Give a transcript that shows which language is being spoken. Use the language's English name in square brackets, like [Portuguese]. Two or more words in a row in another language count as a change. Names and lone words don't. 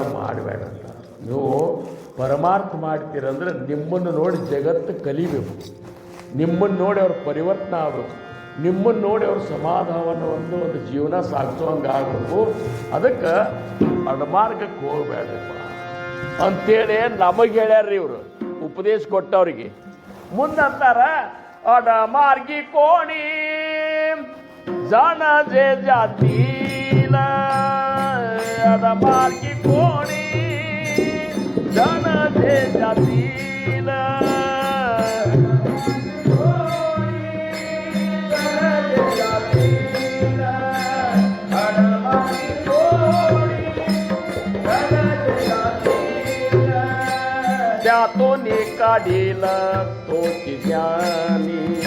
[Kannada] ಮಾಡಬೇಡ ಅಂತ ನೀವು ಪರಮಾರ್ಥ ಮಾಡ್ತೀರಂದ್ರೆ ನಿಮ್ಮನ್ನು ನೋಡಿ ಜಗತ್ತು ಕಲಿಬೇಕು ನಿಮ್ಮನ್ನು ನೋಡಿ ಅವ್ರ ಪರಿವರ್ತನೆ ಆಗಬೇಕು ನಿಮ್ಮನ್ನು ನೋಡಿ ಅವ್ರ ಸಮಾಧಾನವನ್ನು ಒಂದು ಜೀವನ ಸಾಗಿಸೋಂಗೆ ಆಗಬೇಕು ಅದಕ್ಕೆ ಅಡಮಾರ್ಗಕ್ಕೆ ಹೋಗಬೇಡಪ್ಪ ಅಂತೇಳಿ ನಮಗೆ ಹೇಳ್ಯಾರ್ರಿ ಇವರು ಉಪದೇಶ ಕೊಟ್ಟವ್ರಿಗೆ ಮುಂದಂತಾರ [Marathi] अडमार्गी कोणी जाण जे जातील अडमार्गी कोणी जाण जे जातील त्यातून काढील तोची ज्ञानी